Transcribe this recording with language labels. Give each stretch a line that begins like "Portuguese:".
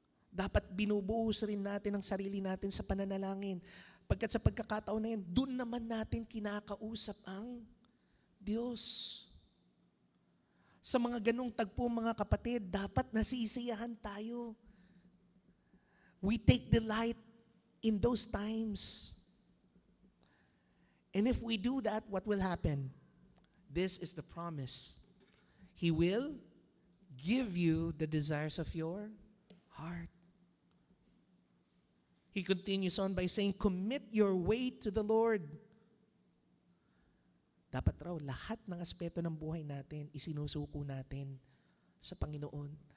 Filipino: Dapat binubuhos rin natin ang sarili natin sa pananalangin. Pagkat sa pagkakataon na yan, doon naman natin kinakausap ang Diyos. Sa mga ganung tagpo, mga kapatid, dapat nasisiyahan tayo.
English: We take delight in those times. And if we do that, what will happen? This is the promise. He will give you the desires of your heart. He continues on by saying, commit your way to the Lord.
Filipino: Dapat raw lahat ng aspeto ng buhay natin, isinusuko natin sa Panginoon.